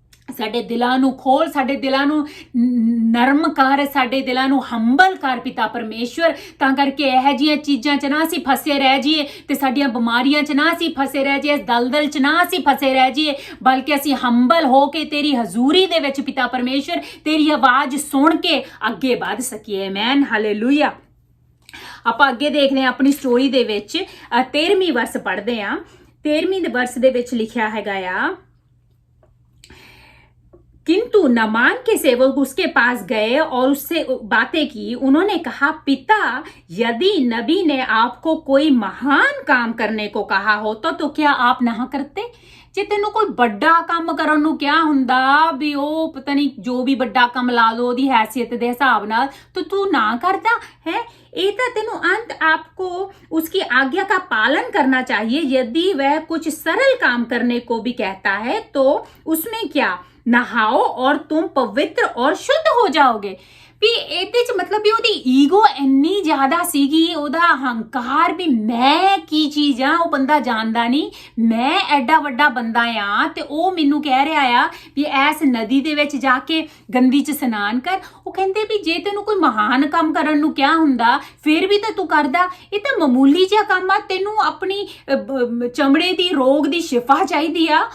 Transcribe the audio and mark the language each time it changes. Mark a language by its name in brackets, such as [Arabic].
[Punjabi] ਸਾਡੇ ਦਿਲਾਂ ਨੂੰ ਖੋਲ, ਸਾਡੇ ਦਿਲਾਂ ਨੂੰ ਨਰਮ ਕਰ, ਸਾਡੇ ਦਿਲਾਂ ਨੂੰ ਹੰਬਲ ਕਰ ਪਿਤਾ ਪਰਮੇਸ਼ਵਰ, ਤਾਂ ਕਰਕੇ ਇਹੋ ਜਿਹੀਆਂ ਚੀਜ਼ਾਂ 'ਚ ਨਾ ਅਸੀਂ ਫਸੇ ਰਹਿ ਜਾਈਏ ਤੇ ਸਾਡੀਆਂ ਬਿਮਾਰੀਆਂ 'ਚ ਨਾ ਅਸੀਂ ਫਸੇ ਰਹਿ ਜਾਈਏ, ਦਲਦਲ 'ਚ ਨਾ ਅਸੀਂ ਫਸੇ ਰਹਿ ਜਾਈਏ, ਬਲਕਿ ਅਸੀਂ ਹੰਬਲ ਹੋ ਕੇ ਤੇਰੀ ਹਜ਼ੂਰੀ ਦੇ ਵਿੱਚ ਪਿਤਾ ਪਰਮੇਸ਼ਵਰ ਤੇਰੀ ਆਵਾਜ਼ ਸੁਣ ਕੇ ਅੱਗੇ ਵੱਧ ਸਕੀਏ। Amen, hallelujah. ਆਪਾਂ ਅੱਗੇ ਦੇਖਦੇ ਹਾਂ ਆਪਣੀ ਸਟੋਰੀ ਦੇ ਵਿੱਚ 13ਵੀਂ ਵਰਸ ਪੜ੍ਹਦੇ ਹਾਂ। 13ਵੀਂ ਵਰਸ ਦੇ ਵਿੱਚ ਲਿਖਿਆ ਹੈਗਾ ਆ, [Hindi] किंतु नामान के सेवक उसके पास गए और उससे बातें की। उन्होंने कहा, पिता, यदि नबी ने आपको कोई महान काम करने को कहा होता तो क्या आप ना करते? [Punjabi] ਜੇ ਤੈਨੂੰ ਕੋਈ ਵੱਡਾ ਕੰਮ ਕਰਨ ਨੂੰ ਕਿਹਾ ਹੁੰਦਾ ਵੀ ਉਹ ਪਤਾ ਨਹੀਂ ਜੋ ਵੀ ਵੱਡਾ ਕੰਮ ਲਾ ਲਓ ਉਹਦੀ हैसियत ਦੇ ਹਿਸਾਬ ਨਾਲ [Hindi] तो तू ना करता है। [Punjabi] ਇਹ ਤਾਂ ਤੈਨੂੰ [Hindi] अंत आपको उसकी आज्ञा का पालन करना चाहिए। यदि वह कुछ सरल काम करने को भी कहता है तो उसमें क्या, नहाओ और तुम पवित्र और शुद्ध हो जाओगे। [Punjabi] ਵੀ ਇਹਦੇ 'ਚ ਮਤਲਬ ਵੀ ਉਹਦੀ ਈਗੋ ਇੰਨੀ ਜ਼ਿਆਦਾ ਸੀਗੀ, ਉਹਦਾ ਹੰਕਾਰ ਵੀ ਮੈਂ ਕੀ ਚੀਜ਼ ਆ ਉਹ ਬੰਦਾ ਜਾਣਦਾ ਨਹੀਂ, ਮੈਂ ਐਡਾ ਵੱਡਾ ਬੰਦਾ ਆ ਤੇ ਉਹ ਮੈਨੂੰ ਕਹਿ ਰਿਹਾ ਆ ਵੀ ਐਸ ਨਦੀ ਦੇ ਵਿੱਚ ਜਾ ਕੇ ਗੰਦੀ 'ਚ ਇਸ਼ਨਾਨ ਕਰ। ਉਹ ਕਹਿੰਦੇ ਵੀ ਜੇ ਤੈਨੂੰ ਕੋਈ ਮਹਾਨ ਕੰਮ ਕਰਨ ਨੂੰ ਕਿਹਾ ਹੁੰਦਾ ਫਿਰ ਵੀ ਤਾਂ ਤੂੰ ਕਰਦਾ, ਇਹ ਤਾਂ ਮਾਮੂਲੀ ਜਿਹਾ ਕੰਮ ਆ, ਤੈਨੂੰ ਆਪਣੀ ਚਮੜੇ ਦੀ ਰੋਗ ਦੀ ਸ਼ਿਫਾ ਚਾਹੀਦੀ ਆ।